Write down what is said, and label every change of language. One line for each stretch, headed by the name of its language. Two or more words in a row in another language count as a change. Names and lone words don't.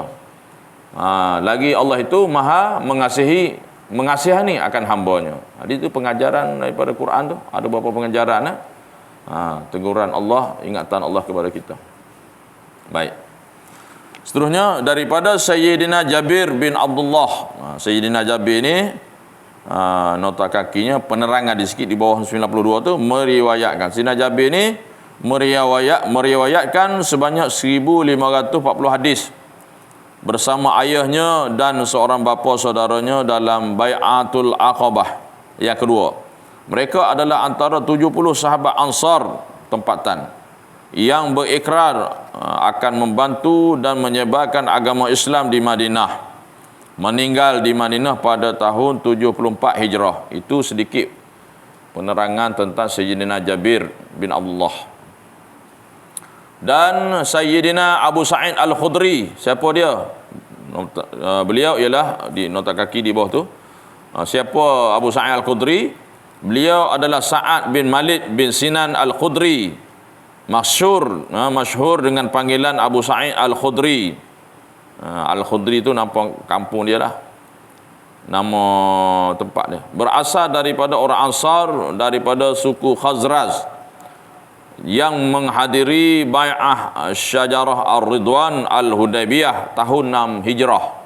Malay: Lagi Allah itu Maha mengasihani akan hambanya. Jadi itu pengajaran daripada Quran tu. Ada beberapa pengajaran. Teguran Allah, ingatan Allah kepada kita. Baik. Seterusnya daripada Sayyidina Jabir bin Abdullah. Sayyidina Jabir ni, nota kakinya penerangan di sikit di bawah 92 tu meriwayatkan. Sayyidina Jabir ni meriwayatkan sebanyak 1540 hadis bersama ayahnya dan seorang bapa saudaranya dalam Bai'atul Aqabah yang kedua. Mereka adalah antara 70 sahabat Ansar tempatan yang berikrar akan membantu dan menyebarkan agama Islam di Madinah. Meninggal di Madinah pada tahun 74 Hijrah. Itu sedikit penerangan tentang Sayyidina Jabir bin Abdullah. Dan Sayyidina Abu Sa'id Al-Khudri, siapa dia? Beliau ialah di nota kaki di bawah tu. Siapa Abu Sa'id Al-Khudri? Beliau adalah Sa'ad bin Malik bin Sinan Al-Khudri. Masyhur dengan panggilan Abu Sa'id Al-Khudri. Al-Khudri itu nama kampung dia lah, nama tempat dia. Berasal daripada orang Ansar, daripada suku Khazraj yang menghadiri Bai'ah Syajarah Ar-Ridwan Al-Hudaybiyah tahun 6 Hijrah.